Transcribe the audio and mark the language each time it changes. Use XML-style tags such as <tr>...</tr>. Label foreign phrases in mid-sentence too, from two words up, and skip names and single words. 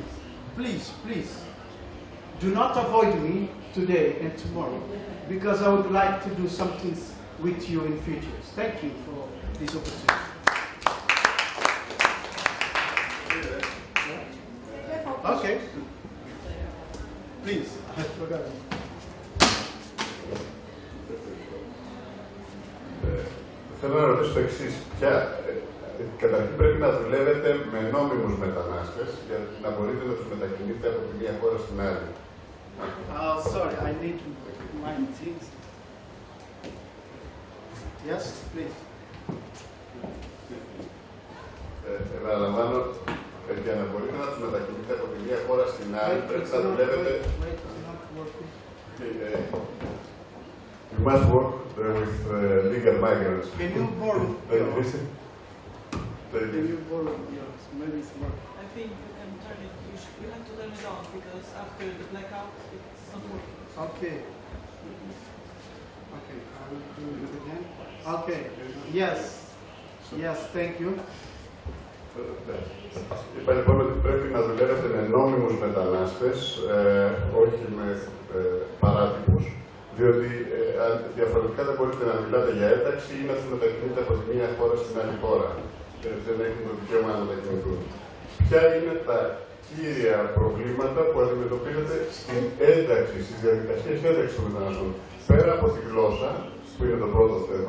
<en>Please, please, do not avoid me today and tomorrow, because I would like to do something with you in future. Thank you for this opportunity. Okay. Please. I forgot.</en> <el>Θέλω να ρωτήσω το εξής. Καταρχήν πρέπει να δουλεύετε με νόμιμους μετανάστες για να μπορείτε να τους μετακινείτε από τη μία χώρα στην άλλη.</el> <en>Sorry, I need my things. Yes, please.</en> <el>Επαναλαμβάνω, για να μπορείτε να τους μετακινείτε από τη μία χώρα στην άλλη, πρέπει να δουλεύετε...</el> <en>You must work with legal migrants. Can you borrow yours? Can you borrow yours? Maybe it's more. I think you can turn it, you have to turn it on because after the blackout it's not working. Okay. Okay, I will do it again. Okay, yes. Yes, thank you.</en> <el>Είπα λοιπόν ότι πρέπει να δουλεύετε με νόμιμους μετανάστες, όχι με παράτυπους, διότι διαφορετικά δεν μπορείτε να μιλάτε για ένταξη ή να τους μετακινείτε από τη μία χώρα στην άλλη χώρα. Δεν έχουν το δικαίωμα να μετακινηθούν. Ποια είναι τα κύρια προβλήματα που αντιμετωπίζετε στην ένταξη, στις διαδικασίες ένταξης των μεταναστών, πέρα από τη γλώσσα, που είναι το πρώτο θέμα?</el>